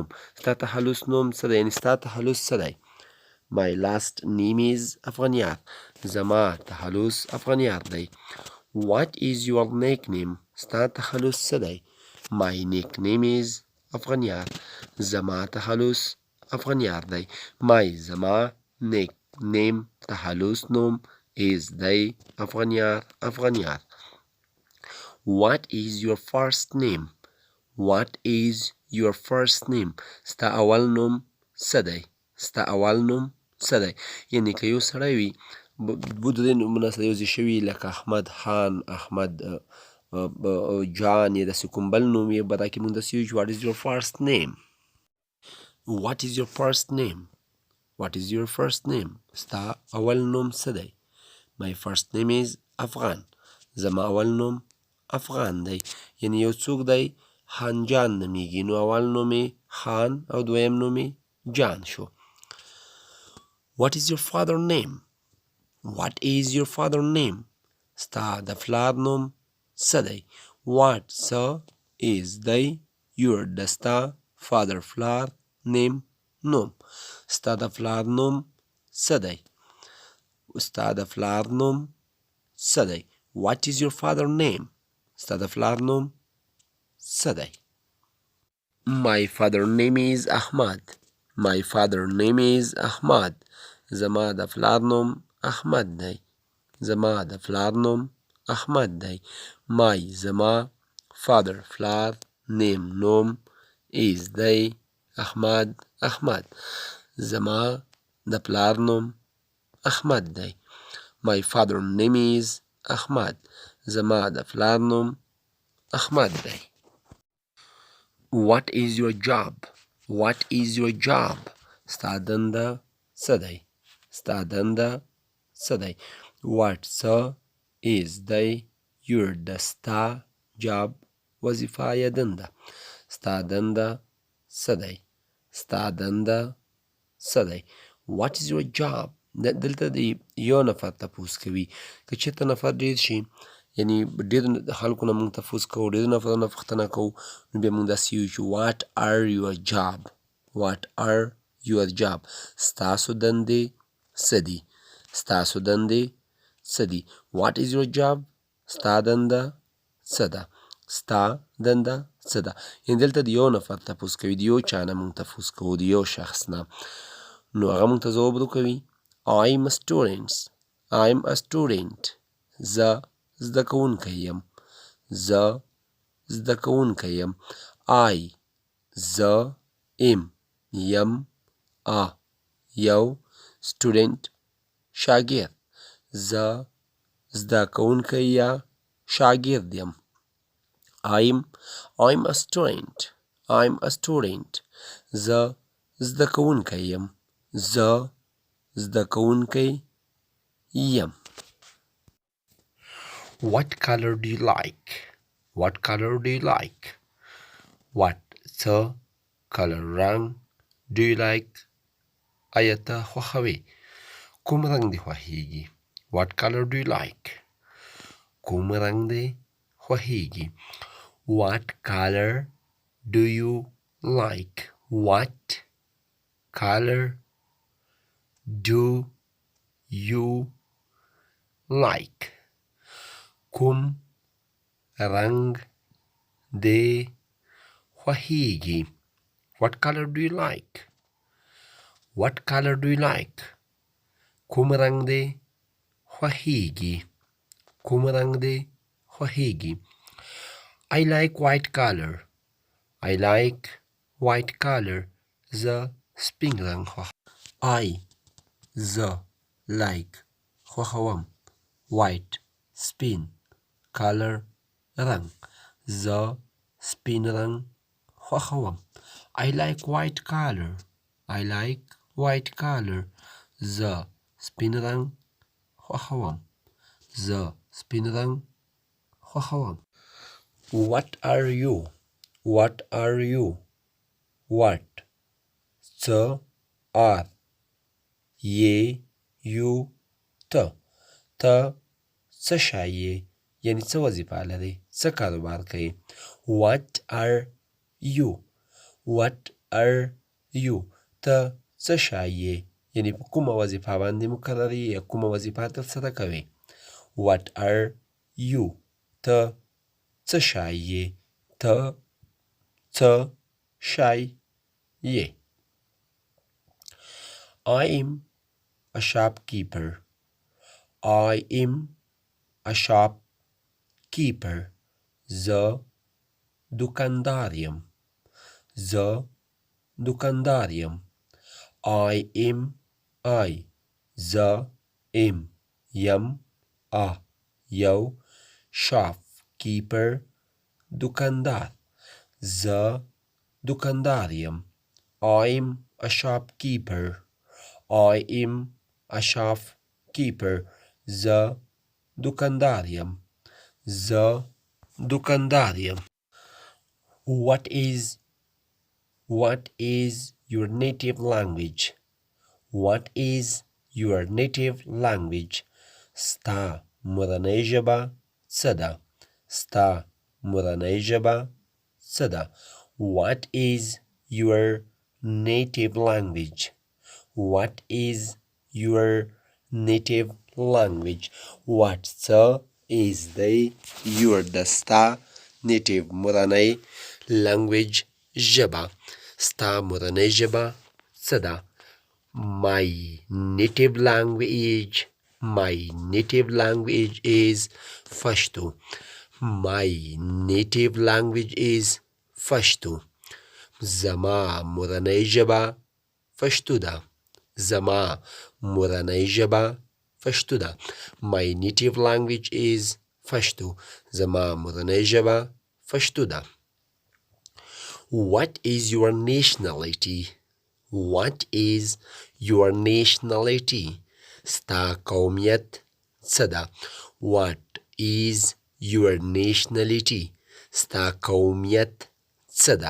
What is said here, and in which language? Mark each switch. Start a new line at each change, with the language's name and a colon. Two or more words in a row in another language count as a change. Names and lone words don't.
Pashto: ستا تخلص نوم څه دی یعنې ستا تخلص څه دی
English: my last name is
Pashto: افغانیار زما تخلص افغانیار دی
English: what is your nickname
Pashto: ستا تخلص څه دی
English: my nickname is
Pashto: افغانیار زما تخلص افغانیار دی
English: my زما nickname
Pashto: تخلص نوم
English: is
Pashto: دی افغانیار افغانیار
English: what is your first name what is your first name
Pashto: ستا اول نوم څه دی ستا اول نوم څه دی یعنې که یو سړی وي دوه درې نومونه سره یوځای شوي لکه احمد خان احمد جان یا داسې کوم بل نوم یې به دا کې مونږ داسې وایو چې
English: what is your first name
Pashto: what is your first name what is your first name ستا اول نوم څه دی
English: my first name is
Pashto: افغان زما اول نوم افغان دی یعنې یو څوک دی خان جان نومیږي نو اول نوم یې خان او دویم نوم یې جان شو.
English: What is your father name? What is your father name?
Pashto: ستا د پلار نوم څه دی؟ What څه is دی your د ستا father پلار name نوم ستا د پلار نوم څه دی؟ ستا د پلار نوم څه دی؟ What is your father name? ستا د پلار نوم څه دی؟
English: My father name is Ahmad. My father name is Ahmad.
Pashto: زما د پلار نوم احمد دی. زما د پلار نوم احمد دی. My زما father پلار name نوم is دی احمد احمد. زما د پلار نوم احمد دی.
English: My father name is Ahmad.
Pashto: زما د پلار نوم احمد دی.
English: What is your job? What is your job?
Pashto: ستا دنده څه دی؟ ستا دنده څه دی؟ What څه is دی your د ستا job وظیفه یا دنده ستا دنده څه دی؟ ستا دنده څه دی؟
English: What is your job?
Pashto: دلته د یو نفر تپوس کوي که چېرته نفر ډېر شي یعنی ډېرو خلکو نه موږ تپوس کوو ډېرو نفرونو نه پوښتنه کوو نو بیا موږ داسې وایو چې
English: what are your job? What are your job?
Pashto: ستاسو دندې څه دي؟ ستاسو دندې څه دي؟
English: What is your job?
Pashto: ستا دنده څه ده؟ ستا دنده څه ده؟ یعنې دلته د یو نفر تپوس کوي د یو چا نه موږ تپوس کوو د یو شخص نه نو هغه موږ ته ځواب راکوي
English: I'm a student. I'm a student.
Pashto: زه زده کوونکی یم. زه زده کوونکی یم. I زه ام یم a یو student شاګرد زه زده کوونکی یا شاګرد یم.
English: I'm a student. I'm a student.
Pashto: زه زده کوونکی یم. زه زده کوونکی یم.
English: What color do you like? What color do you like? What څه color رنګ do you like?
Pashto: آیا ته خوښوې؟ کوم رنګ دې خوښیږي؟
English: What color do you like?
Pashto: کوم رنګ دې خوښیږي؟
English: What color do you like? What color do you like?
Pashto: کوم رنګ دې خوښیږي؟
English: What color do you like? What color do you like?
Pashto: کوم رنګ دې خوښیږي؟ کوم رنګ دې خوښیږي؟
English: I like white color. I like white color.
Pashto: زه سپین رنګ خوښوم. زه like خوښوم. white سپین color رنګ زه سپین رنګ خوښوم.
English: I like white color. I like white color.
Pashto: زه سپین رنګ خوښوم. زه سپین رنګ خوښوم.
English: What are you? What are you?
Pashto: What څه are یې یو ته ته څه شی یې یعنې څه وظیفه لرې څه کاروبار کوې
English: What are you? What are you?
Pashto: ته څه شی یې یعنې په کومه وظیفه باندې مقرر یې یا کومه وظیفه ترسره کوې
English: What are you?
Pashto: ته څه شی یې ته څه شی یې
English: I am a shopkeeper. I am a shopkeeper.
Pashto: زه دوکاندار یم. زه دوکاندار یم.
English: I am I
Pashto: زه ام یم a یو shopkeeper دوکاندار زه دوکاندار یم.
English: I am a shopkeeper. I am a shopkeeper.
Pashto: زه دوکاندار یم. زه دوکاندار یم.
English: What is your native language? What is your native language?
Pashto: ستا مورنۍ ژبه څه ده؟ ستا مورنۍ ژبه څه ده؟
English: What is your native language? What is your native language?
Pashto: What څه is دی your د ستا native مورنۍ language ژبه ستا مورنۍ ژبه څه ده؟
English: My native language is پښتو. My native language is پښتو.
Pashto: زما مورنۍ ژبه پښتو ده. زما مورنۍ ژبه پښتو ده.
English: My native language is پښتو.
Pashto: زما مورنۍ ژبه پښتو ده.
English: What is your nationality? What is your nationality?
Pashto: ستا قومیت څه ده؟
English: What is your nationality?
Pashto: ستا قومیت څه ده؟